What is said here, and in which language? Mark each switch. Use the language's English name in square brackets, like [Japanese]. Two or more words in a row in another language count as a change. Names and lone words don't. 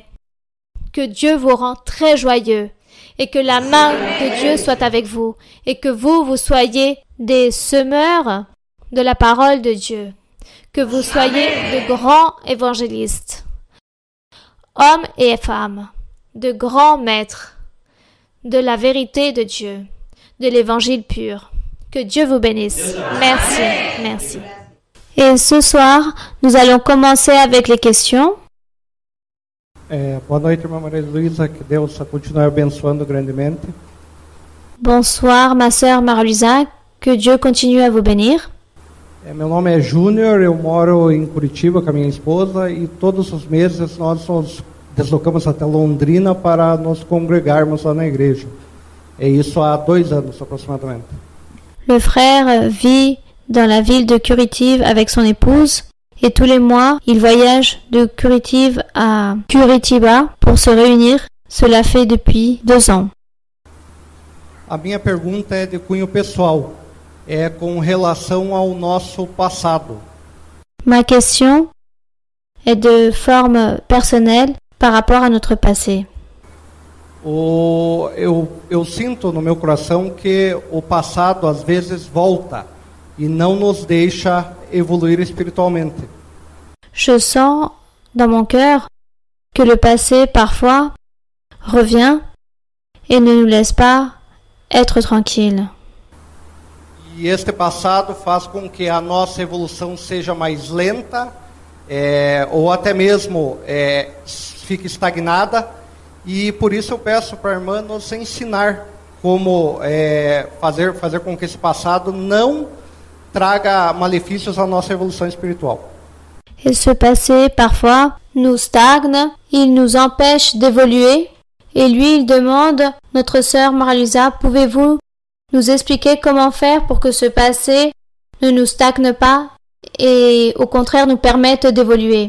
[French] Que Dieu vous rend très joyeux. Et que la main de Dieu soit avec vous, et que vous soyez des semeurs de la parole de Dieu, que vous soyez de grands évangélistes, hommes et femmes, de grands maîtres, de la vérité de Dieu, de l'évangile pur. Que Dieu vous bénisse. Merci, merci. Et ce soir, nous allons commencer avec les questions. [Portuguese] Boa noite, irmã Maria Luísa, que Deus continue abençoando grandemente. [French] Bonsoir, ma sœur Marie-Luisa, que Dieu continue à vous bénir. [Portuguese] Meu nome é Júnior, eu moro em Curitiba com a minha esposa e todos os meses nós nos deslocamos até Londrina para nos congregarmos lá na igreja. É isso há 2 anos aproximadamente. [French] Le frère vit dans la ville de Curitiba avec son épouse. Et tous les mois, il voyage de Curitiba à Curitiba pour se réunir Cela fait depuis 2 ans. [Portuguese] A minha pergunta é de cunho pessoal, é com relação ao nosso passado. [French] Ma question est de forme personnelle par rapport à notre passé. [Portuguese] Eu sinto no meu coração que o passado às vezes volta e não nos deixa evoluir espiritualmente. [French] Je sens dans mon cœur que le passé parfois revient et ne nous laisse pas être tranquilles. [Portuguese] E este passado faz com que a nossa evolução seja mais lenta, ou até mesmo fique estagnada. E por isso eu peço para a irmã nos ensinar como fazer com que esse passado não traga malefícios à nossa evolução espiritual. [French] Et ce passé, parfois, nous stagne, il nous empêche d'évoluer. Et lui, il demande, notre sœur Marie-Lisa, pouvez-vous nous expliquer comment faire pour que ce passé ne nous stagne pas et au contraire nous permette d'évoluer?